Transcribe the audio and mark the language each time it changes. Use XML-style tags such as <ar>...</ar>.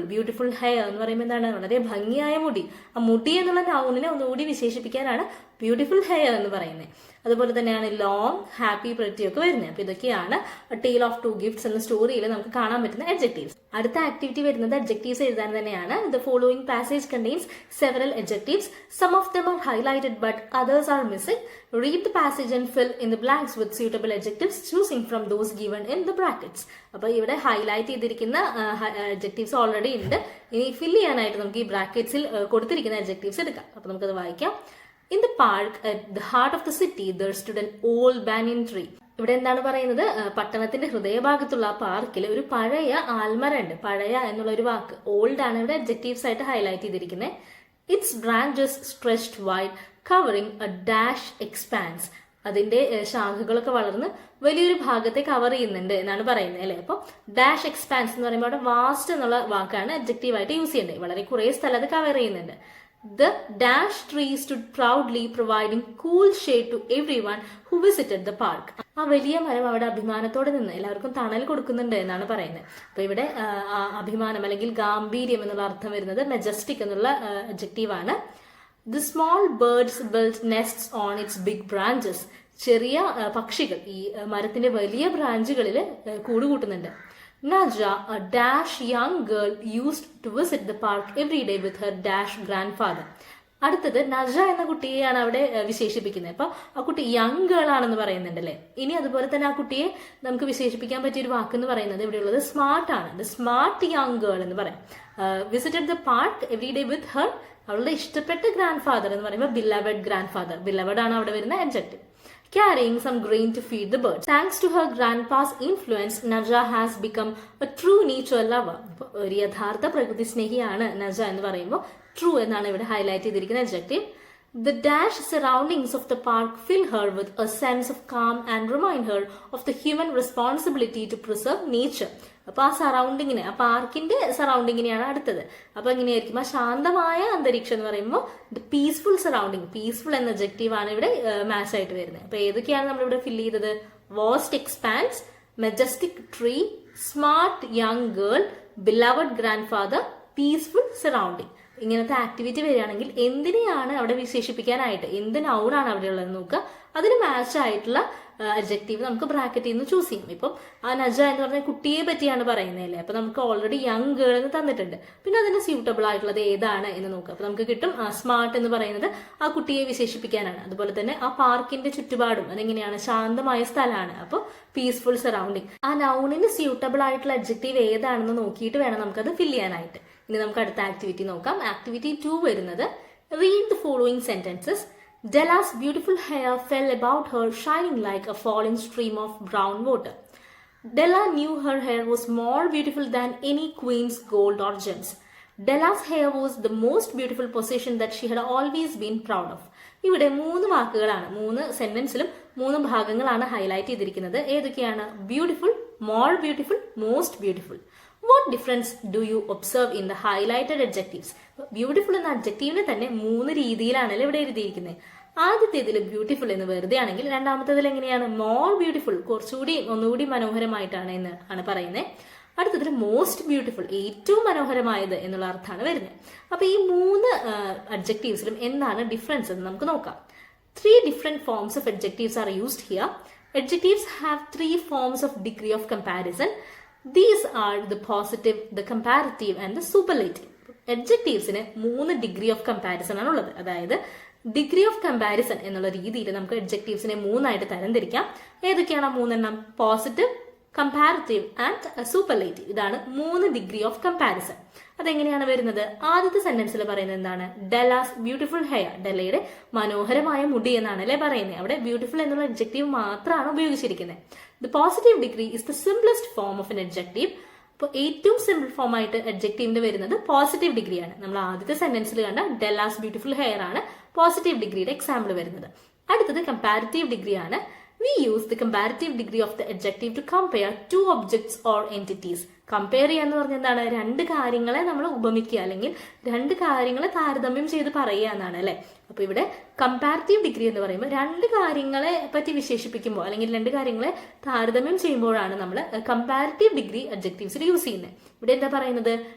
<ml>Beautiful hair എന്ന് പറയുമ്പോൾ എന്താണ്? വളരെ ഭംഗിയായ മുടി. ആ മുടി എന്നുള്ള നൗണിനെ ഒന്നുകൂടി വിശേഷിപ്പിക്കാനാണ് ബ്യൂട്ടിഫുൾ ഹെയർ എന്ന് പറയുന്നത്. അതുപോലെ തന്നെയാണ് ലോങ്, ഹാപ്പി, പ്രിറ്റി ഒക്കെ വരുന്നത്. അപ്പൊ ഇതൊക്കെയാണ് ടെയിൽ ഓഫ് ടു ഗിഫ്റ്റ്സ് എന്ന സ്റ്റോറിയിൽ നമുക്ക് കാണാൻ പറ്റുന്ന അഡ്ജക്റ്റീവ്സ്. അടുത്ത ആക്ടിവിറ്റി വരുന്നത് അഡ്ജക്റ്റീവ്സ് എഴുതാൻ തന്നെയാണ്.</ml> <en>The following passage contains several adjectives. Some of them are highlighted but others are missing. Read the passage and fill in the blanks with suitable adjectives, choosing from those given in the brackets.</en> <ml>അപ്പൊ ഇവിടെ highlight ചെയ്തിരിക്കുന്ന adjectives already ഉണ്ട്. ഇനി ഫിൽ ചെയ്യാനായിട്ട് നമുക്ക് ഈ ബ്രാക്കറ്റ്സിൽ കൊടുത്തിരിക്കുന്ന adjectives എടുക്കാം. അപ്പൊ നമുക്കത് വായിക്കാം.</ml> <en>In the park at the heart of the city there stood an old banyan tree.</en> <ml>ഇവിടെ എന്താണ് പറയുന്നത്? പട്ടണത്തിന്റെ ഹൃദയഭാഗത്തുള്ള ആ പാർക്കിൽ ഒരു പഴയ ആൽമരം ഉണ്ട്. പഴയ എന്നുള്ള ഒരു വാക്ക് ഓൾഡ് ആണ് ഇവിടെ അഡ്ജക്റ്റീവ്സ് ആയിട്ട് ഹൈലൈറ്റ് ചെയ്തിരിക്കുന്നത്.</ml> <en>Its branches stretched wide covering a dash expanse.</en> <ml>അതിന്റെ ശാഖകളൊക്കെ വളർന്ന് വലിയൊരു ഭാഗത്തെ കവർ ചെയ്യുന്നുണ്ട് എന്നാണ് പറയുന്നത് അല്ലെ. അപ്പൊ ഡാഷ് എക്സ്പാൻസ് എന്ന് പറയുമ്പോൾ അവിടെ വാസ്റ്റ് എന്നുള്ള വാക്കാണ് അഡ്ജക്റ്റീവ് ആയിട്ട് യൂസ് ചെയ്യേണ്ടത്. വളരെ കുറെ സ്ഥലത്ത് കവർ ചെയ്യുന്നുണ്ട്.</ml> <en>The dash tree stood proudly providing cool shade to everyone who visited the park.</en> <ml>ആ വലിയ മരം അവിടെ അഭിമാനത്തോടെ നിന്ന് എല്ലാവർക്കും തണൽ കൊടുക്കുന്നുണ്ട് എന്നാണ് പറയുന്നത്. അപ്പൊ ഇവിടെ അഭിമാനം അല്ലെങ്കിൽ ഗാംഭീര്യം എന്നുള്ള അർത്ഥം വരുന്നത് മെജസ്റ്റിക് എന്നുള്ള അഡ്ജക്റ്റീവ് ആണ്.</ml> <en>The small birds built nests on its big branches.</en> <ml>ചെറിയ പക്ഷികൾ ഈ മരത്തിന്റെ വലിയ ബ്രാഞ്ചുകളിൽ കൂടുകൂട്ടുന്നുണ്ട്.</ml> <en>Naja, a dash young girl, used to visit the park every day with her dash grandfather.</en> <ml>അടുത്തത് നജ എന്ന കുട്ടിയെയാണ് അവിടെ വിശേഷിപ്പിക്കുന്നത്. അപ്പൊ ആ കുട്ടി യങ് ഗേൾ ആണെന്ന് പറയുന്നുണ്ടല്ലേ. ഇനി അതുപോലെ തന്നെ ആ കുട്ടിയെ നമുക്ക് വിശേഷിപ്പിക്കാൻ പറ്റിയ ഒരു വാക്ക് എന്ന് പറയുന്നത് ഇവിടെയുള്ളത് സ്മാർട്ട് ആണ്.</ml> <en>the smart young girl</en> <ml>എന്ന് പറയാം.</ml> <en>Visited the park every day with her.</en> <ml>അവളുടെ ഇഷ്ടപ്പെട്ട ഗ്രാൻഡ് ഫാദർ എന്ന് പറയുമ്പോൾ ബിലവഡ് ഗ്രാൻഡ് ഫാദർ. ബിലവഡ് ആണ് അവിടെ വരുന്ന adjective.</ml> <en>Carrying some grain to feed the birds. Thanks to her grandpa's influence, Naja has become a true nature lover.</en> <ml>ഒരു യഥാർത്ഥ പ്രകൃതി സ്നേഹിയാണ് നജ എന്ന് പറയുമ്പോൾ ട്രൂ എന്നാണ് ഇവിടെ ഹൈലൈറ്റ് ചെയ്തിരിക്കുന്ന adjective.</ml> <en>The dash surroundings of the park fill her with a sense of calm and remind her of the human responsibility to preserve nature.</en> <ml>അപ്പൊ ആ സറൗണ്ടിങ്ങിനെ, ആ പാർക്കിന്റെ സറൗണ്ടിങ്ങിനെയാണ് അടുത്തത്. അപ്പൊ എങ്ങനെയായിരിക്കും? ആ ശാന്തമായ അന്തരീക്ഷം എന്ന് പറയുമ്പോൾ പീസ്ഫുൾ സറൗണ്ടിങ്. പീസ്ഫുൾ എന്ന അഡ്ജക്റ്റീവ് ആണ് ഇവിടെ മാച്ച് ആയിട്ട് വരുന്നത്. അപ്പൊ ഏതൊക്കെയാണ് നമ്മളിവിടെ ഫില്ല് ചെയ്തത്? Vast expanse, majestic tree, smart young girl, beloved grand father, peaceful surrounding. ഇങ്ങനത്തെ ആക്ടിവിറ്റി വരികയാണെങ്കിൽ എന്തിനെയാണ് അവിടെ വിശേഷിപ്പിക്കാനായിട്ട്, എന്ത് നൗണാണ് അവിടെ ഉള്ളത് നോക്കുക, അതിന് മാച്ച് ആയിട്ടുള്ള അഡ്ജക്റ്റീവ് നമുക്ക് ബ്രാക്കറ്റിൽ നിന്ന് ചൂസ് ചെയ്യും. ഇപ്പം ആ നജ എന്ന് പറഞ്ഞ കുട്ടിയെ പറ്റിയാണ് പറയുന്നതല്ലേ, അപ്പൊ നമുക്ക് ഓൾറെഡി യങ് ഗേൾ എന്ന് തന്നിട്ടുണ്ട്. പിന്നെ അതിന് സ്യൂട്ടബിൾ ആയിട്ടുള്ളത് ഏതാണ് എന്ന് നോക്കുക. അപ്പൊ നമുക്ക് കിട്ടും സ്മാർട്ട് എന്ന് പറയുന്നത് ആ കുട്ടിയെ വിശേഷിപ്പിക്കാനാണ്. അതുപോലെ തന്നെ ആ പാർക്കിന്റെ ചുറ്റുപാടും അതെങ്ങനെയാണ്, ശാന്തമായ സ്ഥലമാണ്. അപ്പോൾ പീസ്ഫുൾ സറൗണ്ടിങ്. ആ നൗണിന് സ്യൂട്ടബിൾ ആയിട്ടുള്ള അഡ്ജക്റ്റീവ് ഏതാണെന്ന് നോക്കിയിട്ട് വേണം നമുക്കത് ഫില്ല് ചെയ്യാനായിട്ട്. ഇനി നമുക്ക് അടുത്ത ആക്ടിവിറ്റി നോക്കാം. ആക്ടിവിറ്റി 2 വരുന്നത്</ml> <en>Read the following sentences. Della's beautiful hair fell about her, shining like a falling stream of brown water. Della knew her hair was more beautiful than any queen's gold or gems. Della's hair was the most beautiful possession that she had always been proud of.</en> <ml>ഇവിടെ 3 വാക്കുകളാണ്, 3 സെന്റൻസിലും 3 ഭാഗങ്ങളാണ് highlight ചെയ്തിരിക്കുന്നത്. ഏതൊക്കെയാണ്?</ml> <en>Beautiful, more beautiful, most beautiful. What difference do you observe in the highlighted adjectives?</en> <ml>Beautiful എന്ന അഡ്ജക്റ്റീവിനെ തന്നെ 3 രീതിയിലാണല്ലോ ഇവിടെ എഴുതിയിരിക്കുന്നത്. ആദ്യത്തേതിൽ ബ്യൂട്ടിഫുൾ എന്ന് വെറുതെ ആണെങ്കിൽ രണ്ടാമത്തേതിൽ എങ്ങനെയാണ്? മോർ ബ്യൂട്ടിഫുൾ, ഒന്നുകൂടി മനോഹരമായിട്ടാണ് എന്ന് ആണ് പറയുന്നത്. അടുത്തതിൽ മോസ്റ്റ് ബ്യൂട്ടിഫുൾ, ഏറ്റവും മനോഹരമായത് എന്നുള്ള അർത്ഥമാണ് വരുന്നത്. അപ്പൊ ഈ 3 അഡ്ജക്റ്റീവ്സിലും എന്താണ് ഡിഫറൻസ് എന്ന് നമുക്ക് നോക്കാം.</ml> <en>3 different forms of adjectives are used here. Adjectives have 3 forms of degree of comparison. These are the positive, the comparative and the superlative.</en> <ml>Adjectivesന് 3 degree of comparison ആണ് ഉള്ളത്. അതായത് ഡിഗ്രി ഓഫ് കമ്പാരിസൺ എന്നുള്ള രീതിയിൽ നമുക്ക് അഡ്ജക്റ്റീവ്സിനെ 3 ആയിട്ട് തരംതിരിക്കാം. ഏതൊക്കെയാണ് 3 എണ്ണം?</ml> <en>Positive, comparative and superlative.</en> <ml>ഇതാണ് 3 ഡിഗ്രി ഓഫ് കമ്പാരിസൺ. അതെങ്ങനെയാണ് വരുന്നത്? ആദ്യത്തെ സെന്റൻസിൽ പറയുന്നത് എന്താണ്?</ml> <en>Della's beautiful hair,</en> <ml>ഡെല്ലയുടെ മനോഹരമായ മുടി എന്നാണ് അല്ലെ പറയുന്നത്. അവിടെ ബ്യൂട്ടിഫുൾ എന്നുള്ള അഡ്ജക്റ്റീവ് മാത്രമാണ് ഉപയോഗിച്ചിരിക്കുന്നത്.</ml> <en>The positive degree is the simplest form of an adjective.</en> <ml>അപ്പോൾ ഏറ്റവും സിമ്പിൾ ഫോം ആയിട്ട് അഡ്ജക്റ്റീവിന്റെ വരുന്നത് പോസിറ്റീവ് ഡിഗ്രിയാണ്. നമ്മൾ ആദ്യത്തെ സെന്റൻസിൽ കണ്ട ഡെല്ലാസ് ബ്യൂട്ടിഫുൾ ഹെയർ ആണ് പോസിറ്റീവ് ഡിഗ്രിയുടെ എക്സാമ്പിൾ വരുന്നത്. അടുത്തത് കമ്പാരിറ്റീവ് ഡിഗ്രിയാണ്.</ml> <en>We use the comparative degree of the adjective to compare 2 objects or entities.</en> <ml>Compare ചെയ്യാന്ന് പറഞ്ഞാൽ എന്താണ്? 2 കാര്യങ്ങളെ നമ്മൾ ഉപമിക്കുക, അല്ലെങ്കിൽ 2 കാര്യങ്ങളെ താരതമ്യം ചെയ്ത് പറയുക എന്നാണ് അല്ലെ. അപ്പൊ ഇവിടെ കമ്പാരിറ്റീവ് ഡിഗ്രി എന്ന് പറയുമ്പോൾ 2 കാര്യങ്ങളെ പറ്റി വിശേഷിപ്പിക്കുമ്പോൾ അല്ലെങ്കിൽ 2 കാര്യങ്ങളെ താരതമ്യം ചെയ്യുമ്പോഴാണ് നമ്മൾ കമ്പാരിറ്റീവ് ഡിഗ്രി അഡ്ജക്റ്റീവ്സിൽ യൂസ് ചെയ്യുന്നത്. ഇവിടെ എന്താ പറയുന്നത്?</ml>